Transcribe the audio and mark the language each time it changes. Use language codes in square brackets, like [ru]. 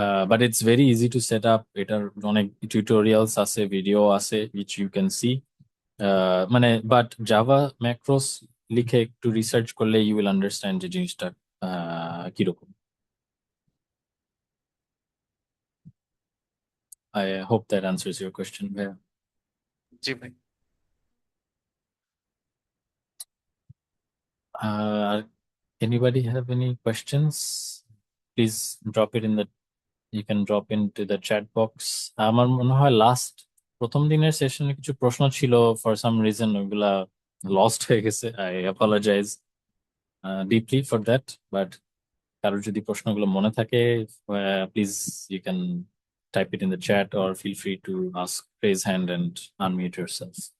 [en] But it's very easy to set up. [bn] এটার অনেক tutorials আছে, ভিডিও আছে, [en] Which you can see. মানে but Java macros [bn] লিখে একটু রিসার্চ করলে [en] you will understand [bn] যে জিনিসটা কিরকম। [en] I hope that answers your question, ভাইয়া। [bn] জি ভাই। [en] Anybody have any questions? Please drop it in the you can drop into the chat box. [bn] আমার মনে হয় প্রথম দিনের সেশনে কিছু প্রশ্ন ছিল, [en] for some reason [bn] ওইগুলা লস্ট হয়ে গেছে। [en] I apologise deeply for that, but [bn] কারোর যদি প্রশ্নগুলো মনে থাকে, [en] Please you can type it in the chat or feel free to ask, raise hand and unmute yourself.